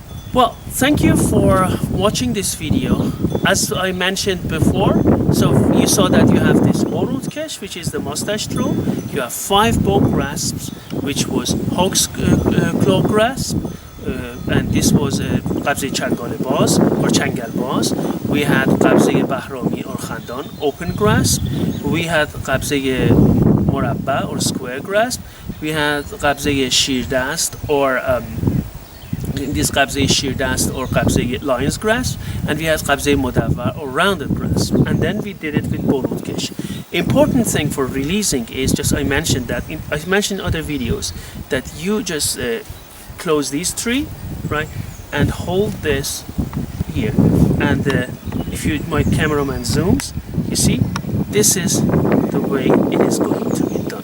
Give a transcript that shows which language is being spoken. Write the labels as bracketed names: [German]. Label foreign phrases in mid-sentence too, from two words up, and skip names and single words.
[English] Well, thank you for watching this video. As I mentioned before, so you saw that you have this Borutkesh, which is the moustache throw. You have 5 bow grasps, which was hog's claw grasp, and this was [Persian] قبضهٔ چنگال باز [English] or [Persian] چنگال باز. [English] We had [Persian] قبضهٔ بهرامی [English] or khandan, open grasp. We had [Persian] قبضهٔ مربع [English] or square grasp. We had [Persian] قبضهٔ شیردست [English] or this [Persian] قبضهٔ شیردست [English] or qabze-ye lion's grasp, and we had [Persian] قبضهٔ مدور [English] or rounded grasp, and then we did it with Borutkesh. Important thing for releasing is just I mentioned in other videos that you just close these 3, right, and hold this here, and if you my cameraman zooms, you see this is the way it is going to be done.